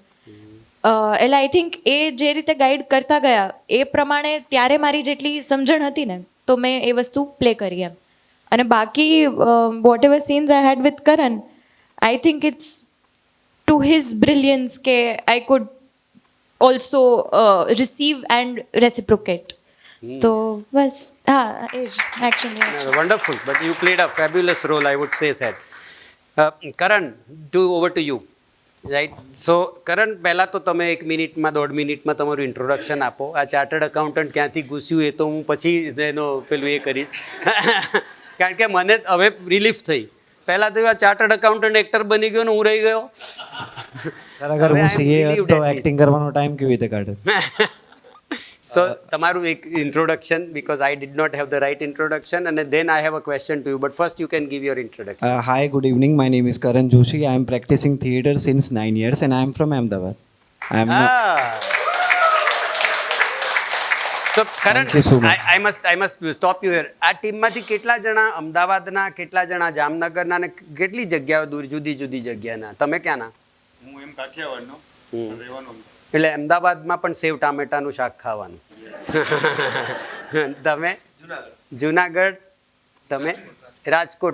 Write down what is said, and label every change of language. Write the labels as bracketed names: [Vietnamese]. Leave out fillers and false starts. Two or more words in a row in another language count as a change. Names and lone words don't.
[Gujarati] એટલે [English] I think [Gujarati] એ જે રીતે ગાઈડ કરતા ગયા એ પ્રમાણે ત્યારે મારી જેટલી સમજણ હતી ને તો મેં એ વસ્તુ પ્લે કરી એમ. અને બાકી [English] whatever scenes I had with Karan, I think it's to his brilliance કે I could also receive and reciprocate. [Gujarati] તો બસ હા, એ જ એક્શન. [English] Wonderful, but you played a fabulous role, I would say that. Karan, over to you. [Gujarati] રાઈટ. સો કરણ, પહેલાં તો તમે 1 મિનિટમાં 1.5 મિનિટમાં તમારું ઇન્ટ્રોડક્શન આપો. આ [English] chartered accountant [Gujarati] ક્યાંથી ઘૂસ્યું એ તો હું પછી એનો પેલું એ કરીશ. કારણ કે મને હવે રિલીફ થઈ. પહેલાં તો આ [English] chartered accountant actor [Gujarati] બની ગયો ને હું રહી ગયો. ખરેખર હું સીએ તો એક્ટિંગ કરવાનો ટાઈમ કેવી રીતે કાઢે? સો તમારું એક ઇન્ટ્રોડક્શન, [English] because I did not have the right introduction, [Gujarati] અને [English] then I have a question to you, but first you can give your introduction. Hi, good evening. My name is Karan Joshi. I am practicing theatre since 9 years and I am from Ahmedabad. I am So સો કરણ Thank you so much. I must stop you here. [Gujarati] આ ટીમમાંથી કેટલા જણા અમદાવાદના, કેટલા જણા જામનગરના અને કેટલી જગ્યાઓ દૂર જુદી જુદી જગ્યાના? તમે ક્યાંના? હું એમ કાઠિયાવાડનો રહેવાનો એટલે અમદાવાદમાં પણ સેવ ટામેટાનું શાક ખાવાનું. તમે જુનાગઢ, તમે રાજકોટ.